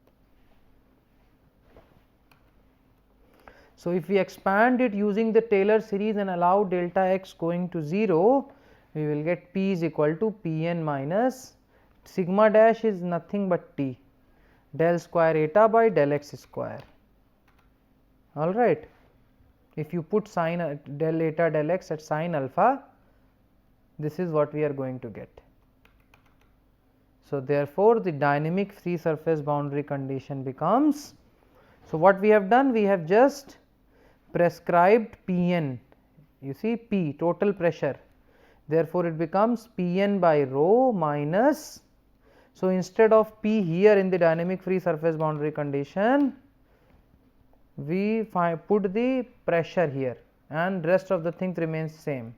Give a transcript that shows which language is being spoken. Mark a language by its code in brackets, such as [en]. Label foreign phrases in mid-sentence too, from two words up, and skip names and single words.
[en] So, if we expand it using the Taylor series and allow delta x going to 0, we will get P is equal to P n minus sigma dash is nothing but T del square eta by del x square. All right. If you put sine del eta del x at sine alpha, this is what we are going to get. So, therefore, the dynamic free surface boundary condition becomes, so what we have done, we have just prescribed P n, you see P total pressure, Therefore, it becomes Pn by rho minus, so instead of P here in the dynamic free surface boundary condition, we put the pressure here and rest of the things remains same.